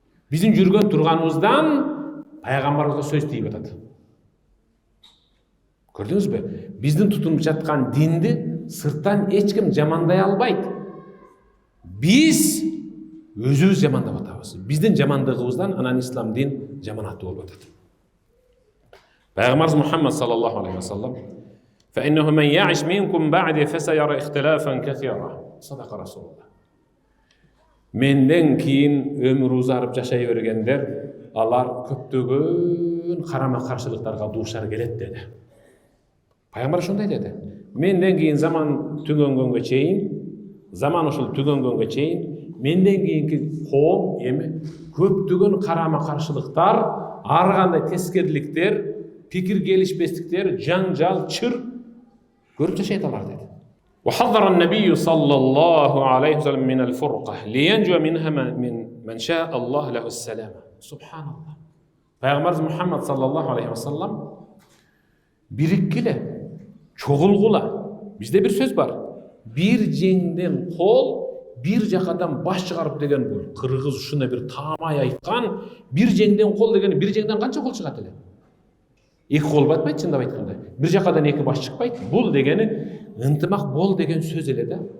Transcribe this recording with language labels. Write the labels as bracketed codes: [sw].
[ky] Биздин жүргөн турганыбыздан пайгамбарыбызга сөз тийип атат. Көрдүңүзбү? Биздин тутунуп жаткан динди сырттан эч ким жамандай албайт. Биз өзүбүз жамандап атабыз. Биздин жамандыгыбыздан анан ислам дин жаманаттуу болуп атат. Пайгамбарыбыз Мухаммад саллаллаху алейхи ва саллам [ar] فإنه من يعش منكم بعد فسيرى اختلافا كثيرا. صدق رسول الله. [ky] Menden кийин өмүр узарып жашай бергендер, алар көптөгөн карама-каршылыктарга дуушар келет деди. Пайгамбар ушундай деди. Менден кийин заман түгөнгөнгө чейин, заман ушул түгөнгөнгө чейин, менден кийинки коом эми көптөгөн карама-каршылыктар, ар кандай тескериликтер, пикир келишпестиктер, жаңжал, чыр көрүп жашайт алар деди. [ar] وحذر النبي صلى الله عليه وسلم من الفرقة لينجو منها من شاء الله له السلامة. سبحان الله. [ky] Пайгамбарыбыз Мухаммад саллаллаху алейхи ва саллам бириккиле, чогулгула. Бизде бир сөз бар. Бир жеңден кол, бир жакадан баш чыгарып деген бул. Кыргыз ушуна бир таамай айткан, бир жеңден кол деген бир жеңден канча кол чыгат эле? Эки кол батпайт, чындап айтканда. Бир жакадан эки баш чыкпайт. Бул дегени ынтымак бол деген сөз эле да.